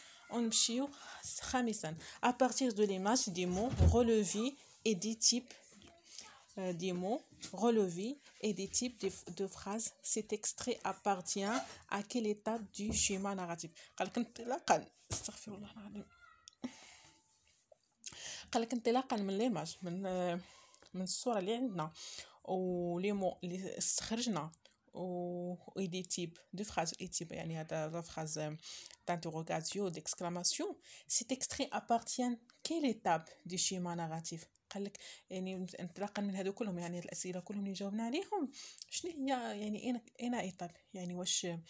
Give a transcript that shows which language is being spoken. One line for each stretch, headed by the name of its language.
Arabic: ونمشيو خامسا
French: à partir de l'image des mots relevés et des types des mots relevés et des types de phrases. Cet extrait appartient à quelle étape du schéma narratif.
Arabic: قالك انطلاقا استغفر الله العظيم، قالك انطلاقا من ليماج، من الصوره اللي عندنا ولي مو اللي استخرجنا و دي تيب دو فراز، اي تيب يعني هذا لا فراز
French: d'interrogation d'exclamation. Cet extrait appartient quelle étape du schéma narratif.
Arabic: قالك يعني انطلاقا من هادو كلهم، يعني الاسئله كلهم اللي جاوبنا عليهم، شنو هي يعني اين ايطاب، يعني واش